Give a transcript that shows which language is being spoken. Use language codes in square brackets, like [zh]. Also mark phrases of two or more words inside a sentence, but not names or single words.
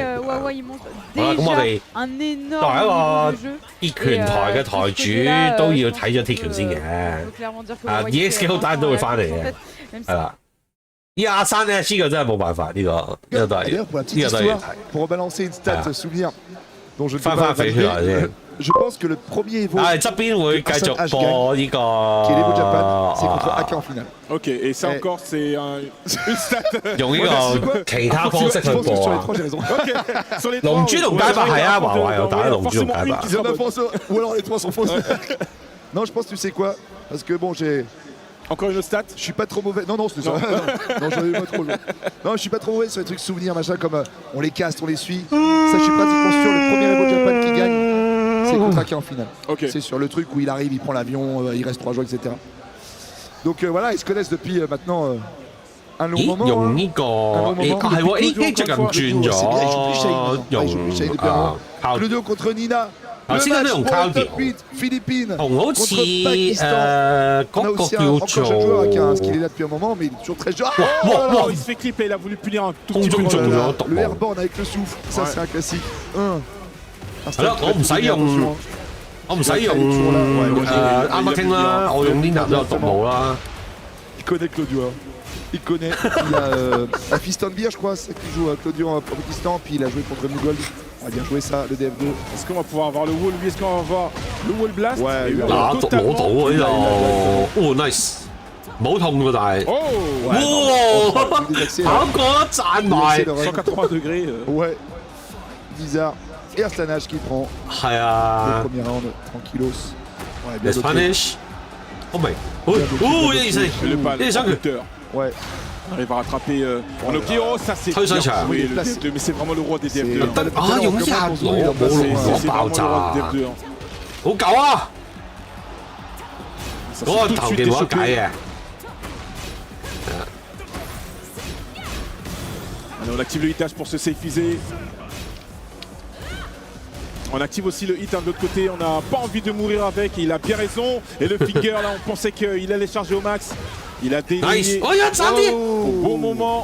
[yue] 好啦，咁我哋作為一個鐵拳台嘅台主，都要睇咗鐵拳先嘅。EXK 好單都會翻嚟嘅，係啦。呢阿山咧，呢個真係冇辦法，呢個都係呢個都要睇。翻返肥血來先。 [fr] Je pense que le premier EVO qui est l'EVO Japan, c'est contre AK en finale. Ok, et ça encore, c'est une stat. [yue] 用呢個其他方式去播啊。龍珠同街霸係啊，華華有打龍珠同街霸。 [fr] Ou alors les trois sont fausses. Non, je pense, tu sais quoi? Parce que bon, j'ai. Encore une stat? Je suis pas trop mauvais. Non, c'est ça. Non, j'en ai pas trop. Non, je suis pas trop mauvais sur les trucs souvenirs, machin, comme on les caste, on les suit. Ça, je suis pratiquement sûr, le premier EVO Japan qui gagne. C'est contre AK en finale. Okay. C'est sur le truc où il arrive, il prend l'avion, il reste 3 jours, etc. Donc voilà, ils se connaissent depuis maintenant un long moment. [yue] 用呢個係喎 AK 最近轉咗用 [fr] Claudio contre Nina. [yue] 頭先都用 Claudio Philippines 同好似嗰個叫做 [fr] qu'il est là depuis un moment, mais il est toujours très jeune. Il se fait clipper, il a voulu punir un tout petit peu. Le airborne avec le souffle, ça c'est un classique. [yue] 係咯，我唔使用啱啱傾啦，我用 Nina 都有獨舞啦。 [fr] Il connaît Claudio. Il connaît. Il a Fiston Beer, je crois, c'est qui joue Claudio en Pakistan, puis il a joué contre Mugold. On va bien jouer ça, le DF2. Est-ce qu'on va pouvoir avoir le wall? Lui, est-ce qu'on va avoir le wall blast? Ouais, [yue] 嗱，獨舞到呢度，哦 nice， 冇痛喎，但係，哇，跑過賺埋 [fr] 180 degrés. Ouais, bizarre. Et Arsanage qui prend le premier round, tranquillos. Ouais, bien [en] punish. Oh my. [fr] Oh, il est ouais. On arrive à rattraper Monoki. Oh, ça c'est oui, le DF2, mais c'est vraiment le roi des DF2. [yue] 啊，用一下攞爆炸，好舊啊！嗰個頭技冇得解嘅。 [fr] Allez, on active le hitage pour se safeiser. On active aussi le hit de l'autre côté, on n'a pas envie de mourir avec, il a bien raison. Et le finger là, on pensait qu'il allait charger au max. Il a délié au bon moment.